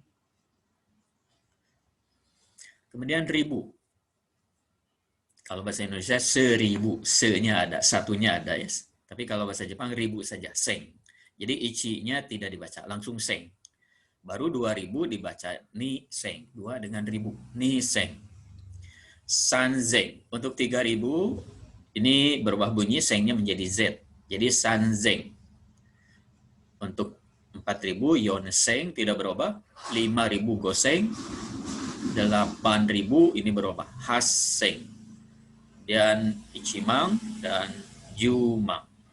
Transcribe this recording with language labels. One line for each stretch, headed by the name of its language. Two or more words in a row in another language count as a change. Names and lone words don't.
Indonesian: Kemudian 1000. Kalau bahasa Indonesia 1000, se-nya ada, satunya ada ya. Tapi kalau bahasa Jepang 1000 saja, seng. Jadi ichi-nya tidak dibaca, langsung seng. Baru 2000 dibaca
Japanese: にせん,
Indonesian: 2 dengan 1000,
Japanese: にせん.
Indonesian: Sanzeng, untuk 3000 ini berubah bunyi, sengnya menjadi z. Jadi sanzeng. Untuk 4000 yonseng tidak berubah, 5000 goseng, 8000 ini berubah, haseng. Dan ichimang dan jumang.